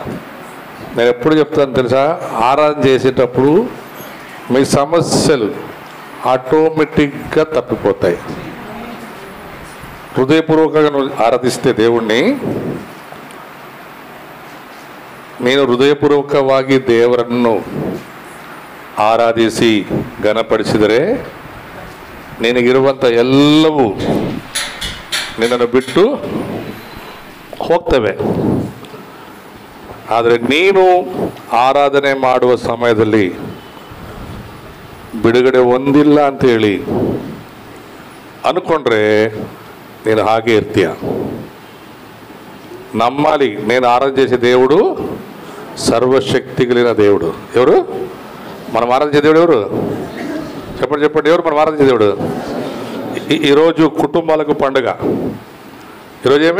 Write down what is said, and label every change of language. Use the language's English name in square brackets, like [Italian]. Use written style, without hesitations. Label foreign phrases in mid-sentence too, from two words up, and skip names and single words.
[Telugu] నేను ఎప్పుడు చెప్తాను తెలుసా, ఆరాధన చేసేటప్పుడు మీ సమస్యలు ఆటోమేటిక్గా తప్పిపోతాయి. హృదయపూర్వకంగా నువ్వు ఆరాధిస్తే దేవుణ్ణి, నేను [Kannada] ಹೃದಯಪೂರ್ವಕವಾಗಿ ದೇವರನ್ನು ಆರಾಧಿಸಿ ಘನಪಡಿಸಿದರೆ ನಿನಗಿರುವಂಥ ಎಲ್ಲವೂ ನಿನ್ನನ್ನು ಬಿಟ್ಟು ಹೋಗ್ತವೆ. ಆದರೆ ನೀನು ಆರಾಧನೆ ಮಾಡುವ ಸಮಯದಲ್ಲಿ ಬಿಡುಗಡೆ ಹೊಂದಿಲ್ಲ ಅಂತೇಳಿ ಅನ್ಕೊಂಡ್ರೆ ನೀನು ಹಾಗೆ ಇರ್ತೀಯ. [Telugu] నమ్మాలి, నేను ఆరాధన చేసే దేవుడు సర్వశక్తి కలిగిన దేవుడు. ఎవరు మనం ఆరాధన చేసే దేవుడు? ఎవరు చెప్పండి చెప్పండి, ఎవరు మనం ఆరాధన చేసే దేవుడు? ఈరోజు కుటుంబాలకు పండుగ. ఈరోజు ఏమి?